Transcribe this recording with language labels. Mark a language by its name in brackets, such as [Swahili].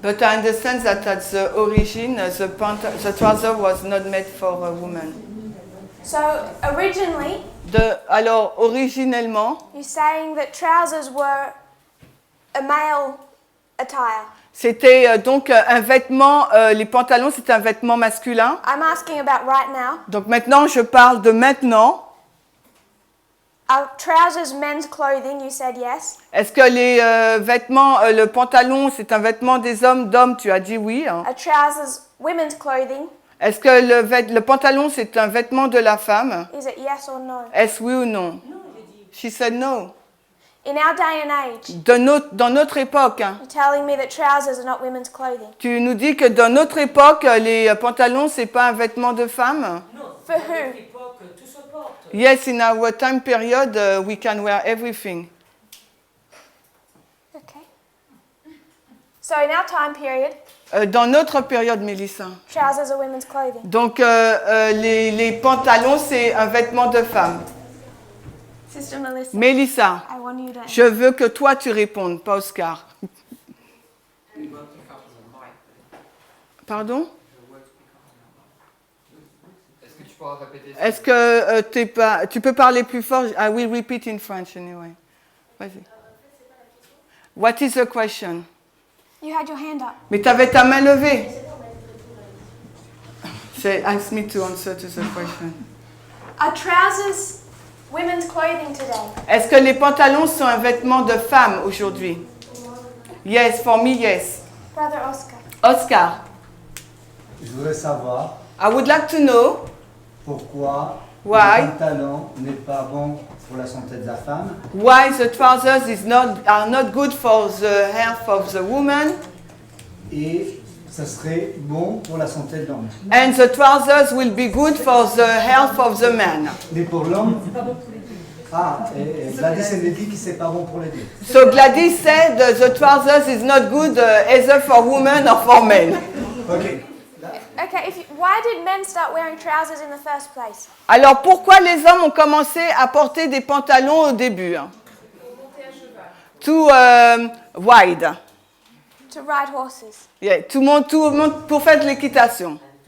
[English] But I understand that at the origin, the trouser was not made for a woman. So originally, [French] Alors, originellement, [English] you're saying that trousers were a male attire. [French] c'était donc un vêtement, les pantalons, c'est un vêtement masculin. [English] I'm asking about right now. [French] Donc maintenant, je parle de maintenant. [English] Are trousers men's clothing? You said yes. [French] Est-ce que les vêtements, le pantalon, c'est un vêtement des hommes, d'hommes? Tu as dit oui. Hein. [English] Are trousers women's clothing? [French] Est-ce que le pantalon, c'est un vêtement de la femme? [English] Is it yes or no? [French] Est-ce oui ou non? [English] She said no. In our day and age, [French] Dans notre époque, hein, [English] you're telling me that trousers are not women's clothing. [French] tu nous dis que dans notre époque, les pantalons, c'est pas un vêtement de femme? [English] For who? [French] Tout se porte. [English] Yes, in our time period, we can wear everything. Okay. So in our time period, [French] Dans notre période, Mélissa. [English] trousers are women's clothing. [French] Donc, les pantalons, c'est un vêtement de femme. [English] Sister Melissa, [French] Mélissa, [English] I want you to. [French] je veux que toi, tu répondes, pas Oscar. Pardon? Est-ce que tu pourras répéter? Est-ce que tu peux parler plus fort? [English] I will repeat in French anyway. [French] Vas-y. [English] What is the question? You had your hand up. [French] Mais tu avais ta main levée. [English] Say, ask me to answer to the question. Are trousers women's clothing today? [French] Est-ce que les pantalons sont un vêtement de femme aujourd'hui? [English] Yes, for me, yes. Brother Oscar. Oscar. [French] Je voudrais savoir [English] I would like to know [French] pourquoi [English] why [French] le pantalon n'est pas bon pour la santé de la femme. [English] Why the trousers are not good for the health of the woman. [French] Et ça serait bon pour la santé de l'homme. [English] And the trousers will be good for the health of the man. [French] Mais pour l'homme, et Gladys elle dit que c'est pas bon pour les deux. [English] So Gladys said the trousers is not good either for women or for men. Okay. Okay, why did men start wearing trousers in the first place? [French] Alors pourquoi les hommes ont commencé à porter des pantalons au début? [English] Too wide. To ride horses. [French] Yeah, tout le monde pour faire de l'équitation.